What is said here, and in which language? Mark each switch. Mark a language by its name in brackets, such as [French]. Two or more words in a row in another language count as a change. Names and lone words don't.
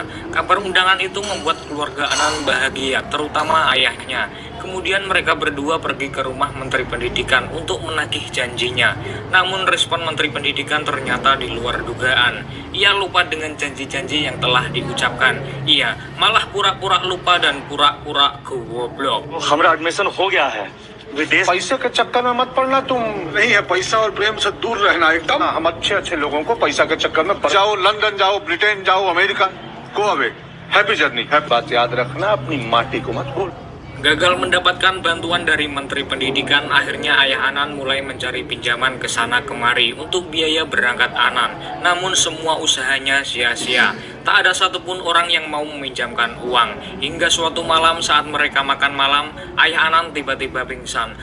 [Indonesian] Kabar undangan itu membuat keluarga Anand bahagia, terutama ayahnya. Kemudian mereka berdua pergi ke rumah Menteri Pendidikan untuk menagih janjinya. Namun respon Menteri Pendidikan ternyata di luar dugaan. Ia lupa dengan janji-janji yang telah diucapkan. Ia malah pura-pura lupa dan pura-pura goblok. [Hindi] हमारा एडमिशन हो गया है। पैसे के चक्कर में मत पड़ना तुम। नहीं है, पैसा और प्रेम से दूर रहना एकदम। हम अच्छे अच्छे लोगों को पैसा के चक्कर में जाओ, लंदन जाओ, ब्रिटेन जाओ, अमेरिका, [English] go away. happy journey. [Hindi] बात याद रखना, अपनी माटी को मत भूल। [Indonesian] Gagal mendapatkan bantuan dari Menteri Pendidikan, akhirnya ayah Anand mulai mencari pinjaman ke sana kemari untuk biaya berangkat Anand. Namun semua usahanya sia-sia. Tak ada satupun orang yang mau meminjamkan uang. Hingga suatu malam saat mereka makan malam, ayah Anand tiba-tiba pingsan.